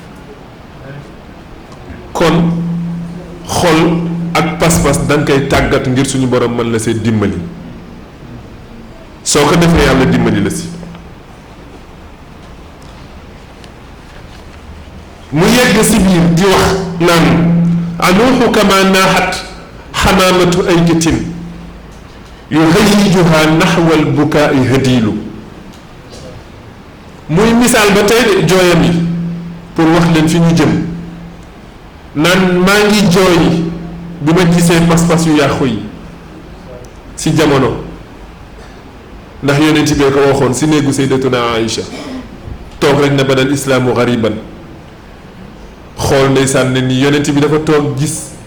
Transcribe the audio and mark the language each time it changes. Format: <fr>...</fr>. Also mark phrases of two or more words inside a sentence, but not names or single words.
<wo>kon xol ak pas-pas danga koy tàggat ngir suñu borom mën la see dimbali soo ko defee yàlla dimbali la si mu yegg si biir di wax naan</wo> <ar>أنوح كما ناحت حمامة أيكة يهيجها نحو البكاء هديل</ar> <wo>muy misaal ba tey de jooyam yi pour wax leen fi ñu jëm naan maa ngi jooy bi ma gisee pas-pas yu yàqu yi si jamono ndax yonent bee ko waxoon si néegu sayyidatuna Aïcha toog rek na</wo> <ar>بدأ الإسلام غريبا</ar> <wo>xool ndeysaan ne ni yonent bi dafa toog gis</wo>